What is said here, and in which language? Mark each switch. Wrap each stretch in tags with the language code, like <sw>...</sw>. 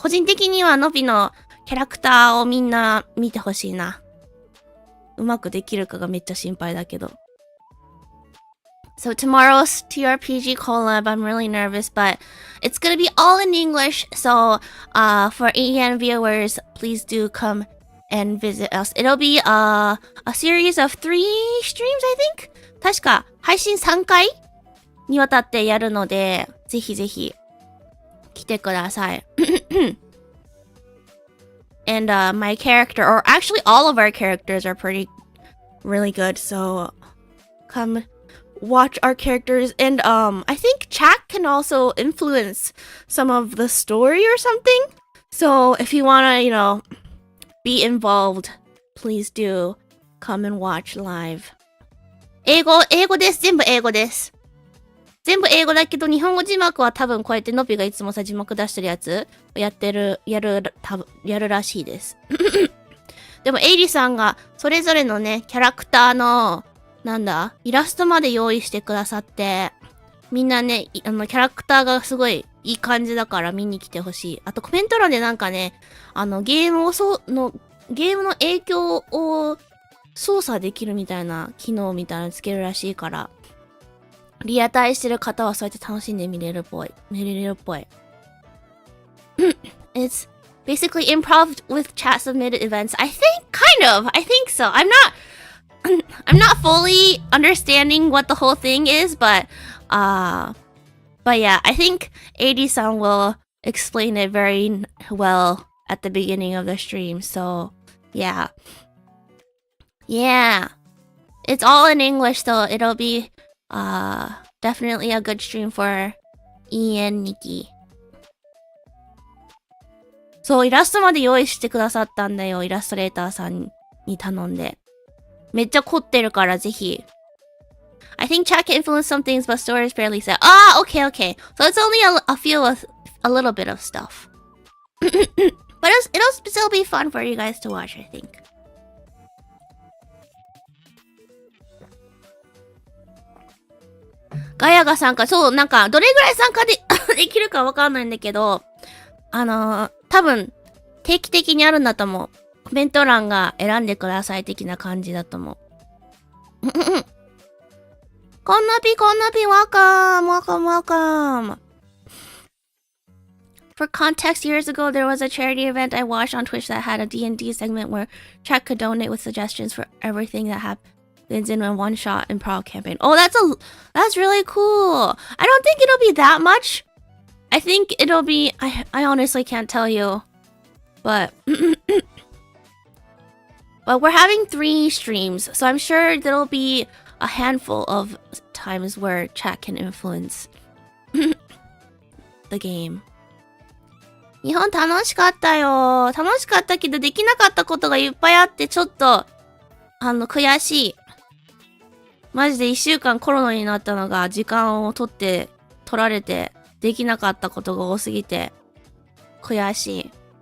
<ja>個人的にはノビのキャラクターをみんな見てほしいな。うまくできるかがめっちゃ心配だけど。</ja> <en>So tomorrow's TRPG collab, I'm really nervous, but it's gonna be all in English. So, for AEN viewers, please do come and visit us. It'll be a series of 3 streams, I think?</en> <ja>確か配信3回にわたってやるので、ぜひぜひ来てください。</ja> <en>And my character, or actually all of our characters are really good. So come watch our characters, and I think chat can also influence some of the story or something. So if you wanna, be involved, please do come and watch live.</en> <ja>英語です。全部英語です。全部英語だけど、日本語字幕は多分こうやってノビがいつもさ、字幕出してるやつやるらしいです。でも、エイリさんがそれぞれのね、キャラクターの、イラストまで用意してくださって、みんなね、キャラクターがすごいいい感じだから見に来てほしい。あとコメント欄でゲームの影響を操作できるみたいな機能みたいなのつけるらしいから、リアタイしてる方はそうやって楽しんで見れるっぽい。</ja> <en>It's basically improv with chat submitted events. I think so. I'm not fully understanding what the whole thing is, but yeah, I think 80-san will explain it very well at the beginning of the stream. So yeah. It's all in English, so it'll be definitely a good stream for Ian Nikki.</en> <ja>そう、イラストまで用意してくださったんだよ。イラストレーターさんに頼んで。めっちゃ凝ってるからぜひ。</ja> <en>I think chat can influence some things, but story is fairly set. Okay. So it's only a little bit of stuff. But it'll still be fun for you guys to watch, I think.</en> <ja>ガヤが参加、そう、どれぐらい参加できるかわかんないんだけど、多分、定期的にあるんだと思う。コメント欄が選んでください的な感じだと思う。</ja> <en>こんなぴ、welcome! For context, years ago, there was a charity event I watched on Twitch that had a D&D segment where chat could donate with suggestions for everything that happens in a one-shot improv campaign. Oh, that's really cool. I don't think it'll be that much. I think it'll be... I honestly can't tell you. But... But we're having 3 streams, so I'm sure there'll be a handful of times where chat can influence the game.</en> <ja>日本楽しかったよ。楽しかったけどできなかったことがいっぱいあってちょっと悔しい。マジで1週間コロナになったのが時間を取られてできなかったことが多すぎて悔しい。</ja>